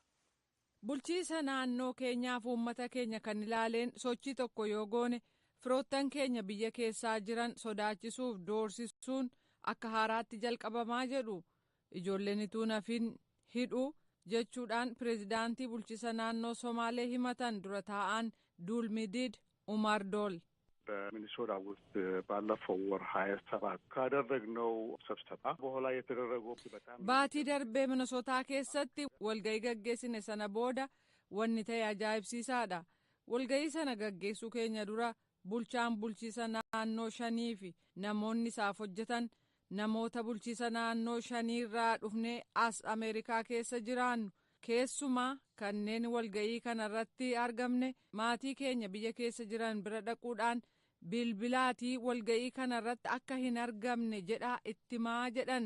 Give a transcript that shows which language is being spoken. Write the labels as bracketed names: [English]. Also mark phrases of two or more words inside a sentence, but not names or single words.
[Oromo] Bulchiisa naannoo keenyaaf uummata keenya kan ilaaleen sochii tokko yoo goone firoottan keenya biyya keessaa jiran sodaachisuuf doorsisuun akka haaraatti jalqabamaa jedhu. Ijoolleen ituu nafin hidhuu jechuudhaan pireezidaantii bulchiisa naannoo Somaalee himatan dura taa'an ዱልሚዲድ ኡማር ዶል [Amharic] በሚኒሶታ ውስጥ ባለፈው ወር 27 ካደረግነው ስብሰባ በኋላ የተደረገው በጣም [Oromo] ባቲ ደርቤ ሚኒሶታ keessatti walga'ii gaggeessine sana booda wanni ta'e ajaa'ibsiisaadha. Walga'ii sana gaggeessuu keenya dura bulchaan bulchiisa naannoo 5 fi namoonni isaaf hojjetan namoota bulchiisa naannoo 5 irraa dhufnee as Ameerikaa keessa jiraannu keessumaa kanneen walga'ii kanarratti argamne maatii keenya biyya keessa jiran bira dhaquudhaan bilbilaatii walga'ii kanarratti akka hin argamne jedhaa ittimaa jedhan.